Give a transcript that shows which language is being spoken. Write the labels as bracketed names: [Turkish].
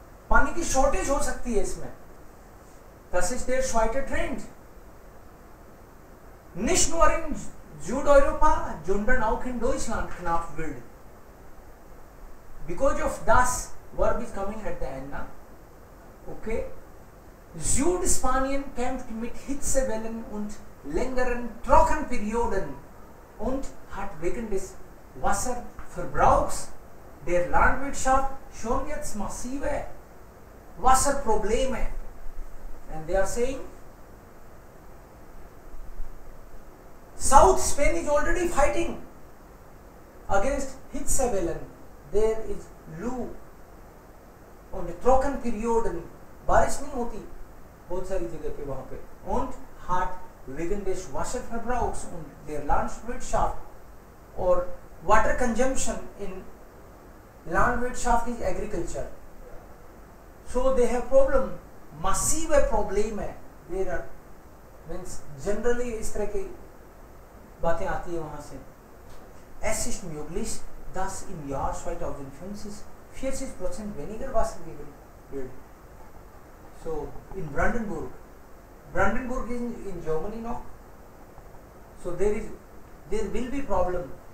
[Hindi] पानी की शॉर्टेज हो सकती है इसमें। [German] Das ist der zweite Trend. Nicht nur in Südeuropa, sondern auch in Deutschland knapp wild. [English] Because of das verb is coming at the end, na? Okay. [German] Südspanien kämpft mit Hitzewellen und längeren Trockenperioden und hat wegen des Wasserverbrauchs der Landwirtschaft schon jetzt massive Wasserprobleme. [English] And they are saying South Spain is already fighting against Hitzewellen. There is Lou und Trockenperioden. [Hindi] बारिश नहीं होती बहुत सारी जगह पे वहां पे. [German] Und hat wegen des Wasserverbrauchs und der Landwirtschaft [English] or water consumption in Landwirtschaft is agriculture. So they have problem. Massive problem है. There are means generally [Hindi] इस तरह की बातें आती है वहाँ से. [German] Es ist möglich, dass im Jahr 2050 40% weniger Wasser gegeben wird. [English] So in Brandenburg is in Germany now. So there will be problem.